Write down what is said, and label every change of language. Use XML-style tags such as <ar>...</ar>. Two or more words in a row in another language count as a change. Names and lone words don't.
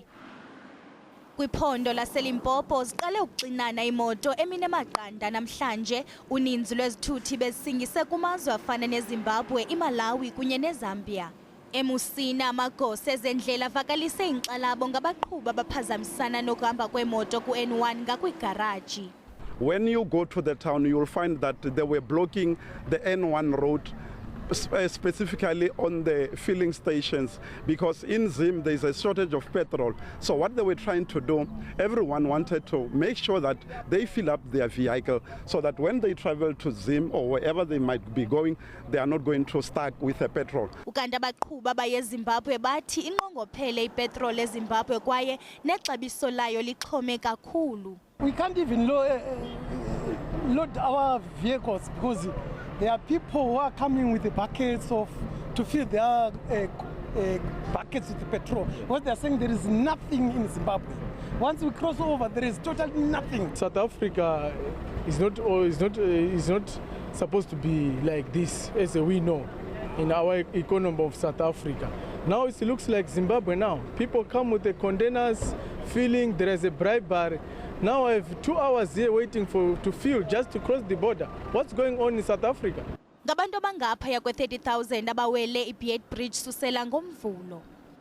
<xh>Kwiphondo laseLimpopo ziqale ukuxinana imoto eminemaqanda namhlanje. Uninzi lwezithuthi bezisingise kumazwe afana neZimbabwe, iMalawi kunye neZambia. eMusina amagosa ezendlela avakalise inkxalabo ngabaqhubi abaphazamisana nokuhamba kwemoto ku-N1 ngakwiigaraji.</xh> <en>When you go to the town, you will find that they were blocking the N1 road, specifically on the filling stations, because in Zim there is a shortage of petrol. So what they were trying to do, everyone wanted to make sure that they fill up their vehicle so that when they travel to Zim or wherever they might be going, they are not going to start with a petrol.</en> <xh>Ukanti abaqhubi abayeZimbabwe bathi inqongophele ipetrol eZimbabwe kwaye nexabiso layo lixhome kakhulu.</xh> <en>We can't even load our vehicles because there are people who are coming with the buckets to fill their buckets with the petrol. What they are saying, there is nothing in Zimbabwe. Once we cross over, there is totally nothing. South Africa is not supposed to be like this, as we know, in our economy of South Africa. Now it looks like Zimbabwe now. People come with the containers, filling, there is a bribery. Now I have 2 hours here waiting to fill just to cross the border. What's going on in South Africa?</en> <xh>Ngabantu abangaphaya kwe-30,000 abawele iBeat Bridge susela ngomvulo.</xh>